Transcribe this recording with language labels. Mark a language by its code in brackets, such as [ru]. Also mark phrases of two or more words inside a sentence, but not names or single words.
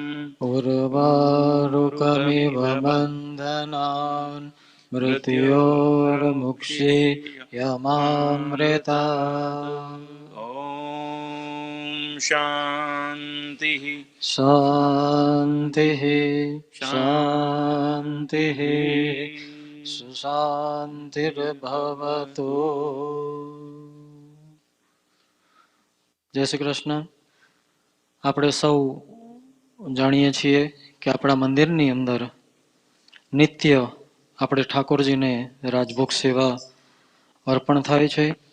[sa] उर्वारुकमिव बन्धनान् मृत्योर्मुक्षे यमामृतात्। ॐ शान्तिः शान्तिः शान्तिः સુશાંતિર્ભવતુ. [gu] જય શ્રી કૃષ્ણ. આપણે સૌ જાણીએ છીએ કે આપણા મંદિરની અંદર નિત્ય આપણે ઠાકોરજીને રાજભોગ સેવા અર્પણ થાય છે.